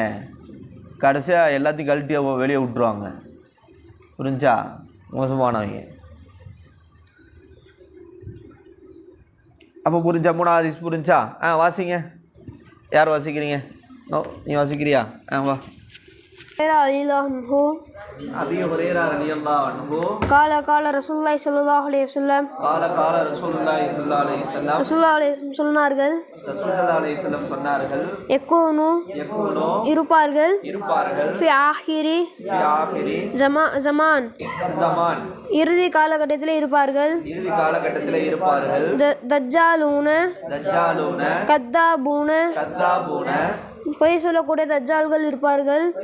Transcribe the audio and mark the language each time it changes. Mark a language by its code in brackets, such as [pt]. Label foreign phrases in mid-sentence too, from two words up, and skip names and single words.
[ta] கடைசியாக எல்லாத்தையும் கழட்டி வெளியே விட்டுருவாங்க. புரிஞ்சா? மோசமானவங்க. அப்போ புரிஞ்சா? மூணாவது ஹதீஸ் புரிஞ்சா? வாசிங்க. யார் வாசிக்கிறீங்க? நீ வாசிக்கிறியா? வா. [ar] أبي هريرة رضي الله عنه قال رسول الله صلى الله عليه وسلم قال رسول الله صلى الله عليه وسلم رسول الله [ta] சொன்னார்கள், யகூனு இருப்பார்கள், [ar] في آخر الزمان, [ta] இறுதி காலகட்டத்தில் இருப்பார்கள். [ar] دجالون كذابون, [ta] பொய் சொல்லக்கூடிய தஜ்ஜால்கள் இருப்பார்கள்.